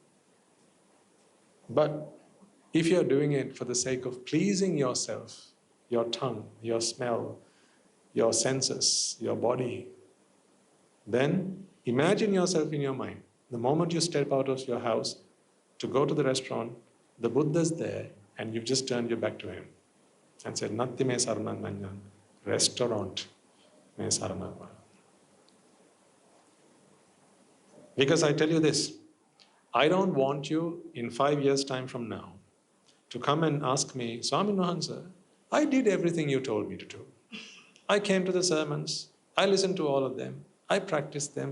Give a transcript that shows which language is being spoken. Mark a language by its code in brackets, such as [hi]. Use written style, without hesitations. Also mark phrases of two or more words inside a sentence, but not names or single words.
[en] But if you're doing it for the sake of pleasing yourself, your tongue, your smell, your senses, your body, then imagine yourself in your mind. The moment you step out of your house to go to the restaurant, the Buddha's there and you've just turned your back to him and said, [pi] Natti me saranang anyang, restaurant me saranang varang. [en] Because I tell you this, I don't want you in 5 years' time from now to come and ask me, Swami Nuhansa, I did everything you told me to do. I came to the sermons, I listened to all of them, I practiced them.